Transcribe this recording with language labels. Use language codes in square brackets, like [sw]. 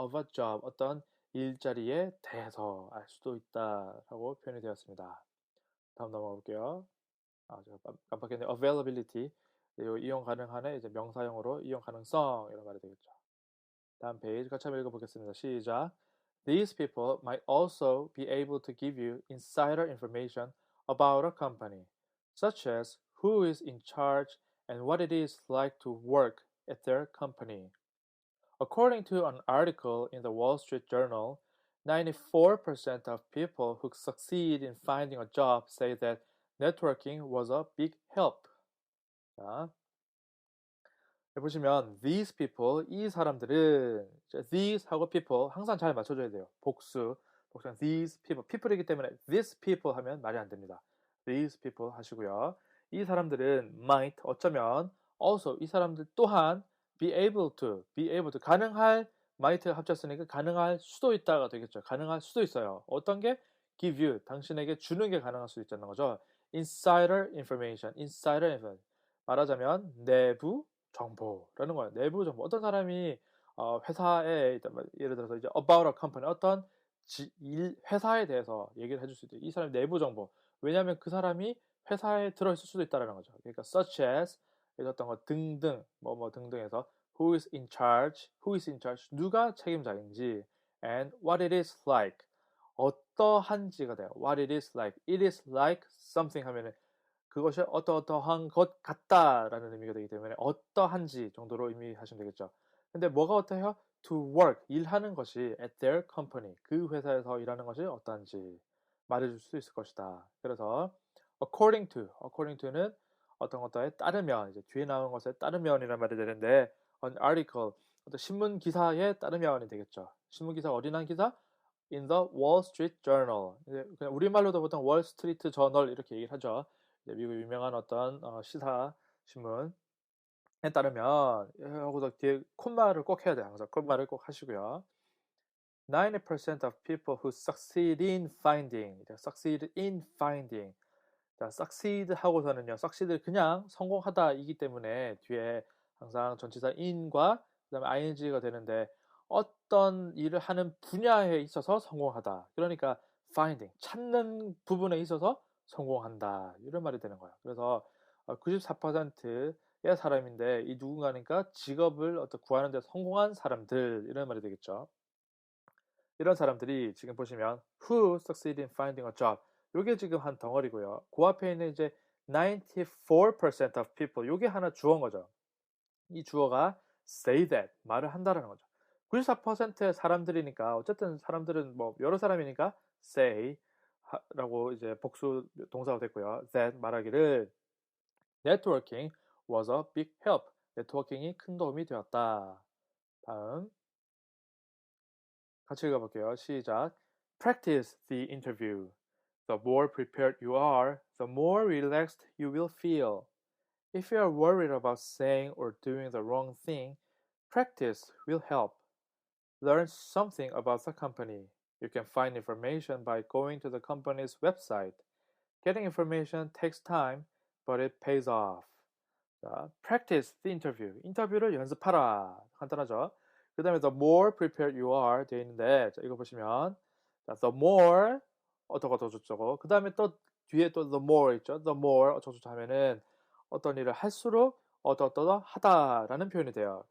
[en] of a job, [ko] 어떤 일자리에 대해서 알 수도 있다라고 표현이 되었습니다. 다음 넘어가 볼게요. 제가 깜빡했네요. availability, 이용 가능한의 이제 명사형으로 이용 가능성 이런 말이 되겠죠. 다음 페이지 같이 한번 읽어보겠습니다. 시작. [en] These people might also be able to give you insider information about a company, such as who is in charge and what it is like to work at their company. According to an article in the Wall Street Journal, 94% of people who succeed in finding a job say that networking was a big help. [ko] 자, 보시면 [en] these people, [ko] 이 사람들은 these 하고 people 항상 잘 맞춰줘야 돼요. 복수 [en] these people [ko] 이기 때문에 [en] this people [ko] 하면 말이 안 됩니다. [en] these people [ko] 하시고요. 이 사람들은 [en] might, [ko] 어쩌면 [en] also, [ko] 이 사람들 또한 [en] be able to [ko] 가능할, might 합쳤으니까 가능할 수도 있다가 되겠죠. 가능할 수도 있어요. 어떤 게? [en] give you, [ko] 당신에게 주는 게 가능할 수도 있다는 거죠. [en] insider information, [ko] 말하자면 내부 정보라는 거예요. 내부 정보. 어떤 사람이 회사에 예를 들어서 이제 [en] about a company, [ko] 어떤 회사에 대해서 얘기를 해줄 수 있대요. 이 사람의 내부 정보. 왜냐하면 그 사람이 회사에 들어있을 수도 있다는 거죠. 그러니까 [en] such as [ko] 어떤 것 등등 뭐 등등해서 [en] who is in charge, [ko] 누가 책임자인지, [en] and what it is like, [ko] 어떠한지가 돼요. [en] what it is like, it is like something [ko] 하면은 그것이 어떠한 것 같다라는 의미가 되기 때문에 어떠한지 정도로 의미하시면 되겠죠. 근데 뭐가 어떠해요? [en] To work, [ko] 일하는 것이 [en] at their company, [ko] 그 회사에서 일하는 것이 어떠한지 말해줄 수 있을 것이다. 그래서 [en] according to [ko] 는 어떠에 따르면, 이제 뒤에 나온 것에 따르면이란 말이 되는데 [en] an article, [ko] 어떤 신문 기사에 따르면이 되겠죠. 신문 기사, 어린한 기사? [en] In the Wall Street Journal. [ko] 그냥 우리말로도 보통 월스트리트 저널 이렇게 얘기를 하죠. 미국 유명한 어떤 시사 신문에 따르면 하고서 뒤에 콤마를 꼭 해야 돼요. 항상 콤마를 꼭 하시고요. [en] 90% of people who succeed in finding, succeed in finding. [ko] 자, succeed 하고서는요, succeed 그냥 성공하다이기 때문에 뒤에 항상 전치사 in과 그다음에 ing가 되는데 어떤 일을 하는 분야에 있어서 성공하다. 그러니까 finding 찾는 부분에 있어서 성공한다. 이런 말이 되는 거예요. 그래서 94%의 사람인데 이 누군가니까 직업을 구하는 데 성공한 사람들 이런 말이 되겠죠. 이런 사람들이 지금 보시면 [en] who succeed in finding a job [ko] 요게 지금 한 덩어리고요. 그 앞에 있는 이제 [en] 94% of people [ko] 요게 하나 주어인 거죠. 이 주어가 [en] say that [ko] 말을 한다라는 거죠. 94%의 사람들이니까 어쨌든 사람들은 뭐 여러 사람이니까 say 라고 이제 복수 동사가 됐고요. [en] that [ko] 말하기를 [en] networking was a big help. [ko] 네트워킹이 큰 도움이 되었다. 다음 같이 읽어볼게요. 시작. [en] Practice the interview. The more prepared you are, the more relaxed you will feel. If you are worried about saying or doing the wrong thing, practice will help. Learn something about the company. You can find information by going to the company's website. Getting information takes time, but it pays off. [ko] 자, [en] practice the interview. [ko] 인터뷰를 연습하라. 간단하죠? 그 다음에 [en] the more prepared you are [ko] 되어 있는데 자, 이거 보시면 자, [en] the more [ko] 어떠고 저쩌고 그 다음에 또 뒤에 또 the more 있죠? [en] the more [ko] 어쩌고저쩌고 하면은 어떤 일을 할수록 어떠하다라는 표현이 돼요.